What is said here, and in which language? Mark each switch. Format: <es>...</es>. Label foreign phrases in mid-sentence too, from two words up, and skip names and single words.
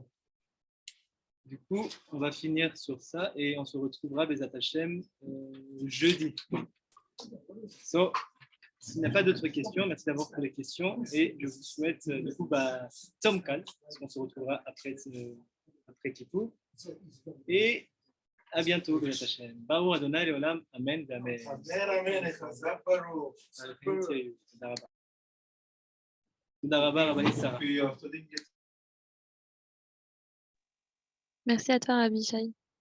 <fr>Du coup, on va finir sur ça et on se retrouvera</fr> <he>בעזרת השם</he> <fr>jeudi. So, s'il n'y a pas d'autres questions, merci d'abord pour les questions et je vous souhaite du coup</fr> <he>צום קל,</he> <fr>parce qu'on se retrouvera après Kippur. Et à bientôt,</fr> <he>בעזרת השם. ברוך אדוני לעולם, אמן, אמן. תודה רבה, רבנית שרה.</he> <fr>Merci à toi, Rabbi Yishai.</fr>